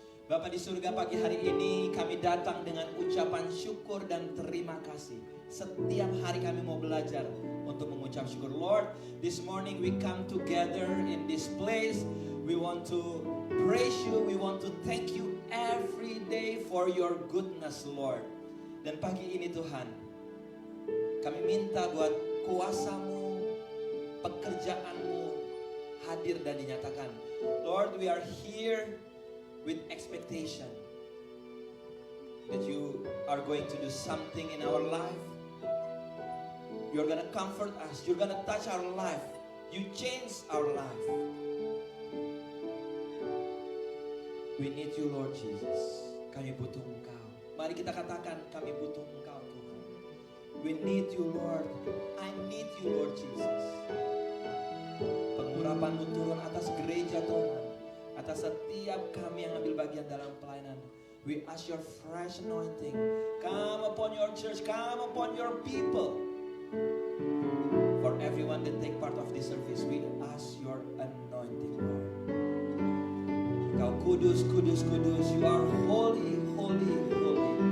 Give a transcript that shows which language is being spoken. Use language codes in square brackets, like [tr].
[id] Bapa di surga, pagi hari ini kami datang dengan ucapan syukur dan terima kasih. Setiap hari kami mau belajar untuk mengucap syukur. [en] Lord, this morning we come together in this place. We want to praise you, we want to thank you every day for your goodness, Lord. [id] Dan pagi ini Tuhan, kami minta buat kuasa-Mu, pekerjaan-Mu hadir dan dinyatakan. [en] Lord, we are here with expectation that you are going to do something in our life. You're gonna comfort us, you're gonna touch our life, you change our life. We need you, Lord Jesus. [id] Kami butuh Engkau. Mari kita katakan, kami butuh Engkau, Tuhan. [en] We need you, Lord. I need you, Lord Jesus. [id] Pengurapan-Mu turun atas gereja, Tuhan, atas setiap kami yang ambil bagian dalam pelayanan. [en] We ask your fresh anointing. Come upon your church, come upon your people. For everyone that take part of this service, we ask your anointing, Lord. [id] Kau kudus, kudus, kudus. [en] You are holy, holy, holy.